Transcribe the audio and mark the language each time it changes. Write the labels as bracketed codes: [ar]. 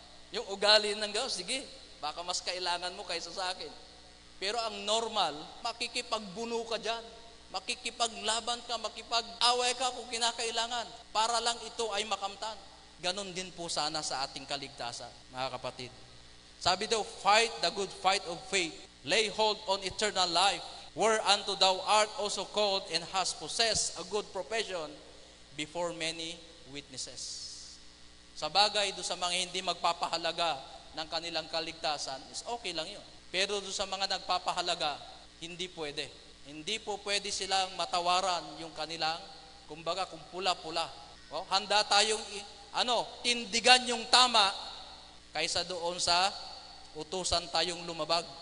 [tl] Yung ugali ng gaw, sige, baka mas kailangan mo kaysa sa akin. Pero ang normal, makikipagbuno ka dyan. Makikipaglaban ka, makipag-away ka kung kinakailangan. Para lang ito ay makamtan. Ganon din po sana sa ating kaligtasan, mga kapatid. [en] Sabi daw, fight the good fight of faith. Lay hold on eternal life, whereunto thou art also called and hast possessed a good profession before many witnesses. [tl] Sa bagay, doon sa mga hindi magpapahalaga ng kanilang kaligtasan, is okay lang yun. Pero doon sa mga nagpapahalaga, hindi pwede. Hindi po pwede silang matawaran yung kanilang, kumbaga, kung pula-pula. Handa tayong, tindigan yung tama kaysa doon sa utusan tayong lumabag.